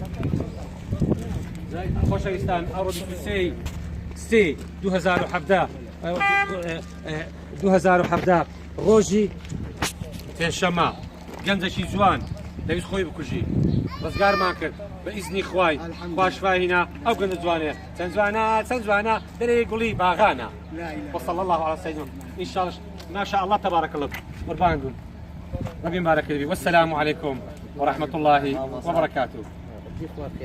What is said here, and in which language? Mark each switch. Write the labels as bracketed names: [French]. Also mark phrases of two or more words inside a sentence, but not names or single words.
[Central Kurdish] خوشویستان ئەوڕۆ 23/3/2017 2017 ڕۆژی تێشەمە گەنجێکی جوان دەویست خۆی بکوژی ڕزگارمان کرد بە ئیزنی خوای خواشفاهینا ئەو گەنجە جوانێ چەند جوانە دەرێ گوڵی باغانە [Arabic] وصلى الله على سيدنا إن شاء الله ما شاء الله تبارك الله قربان ربي مبارك والسلام عليكم ورحمة الله وبركاته.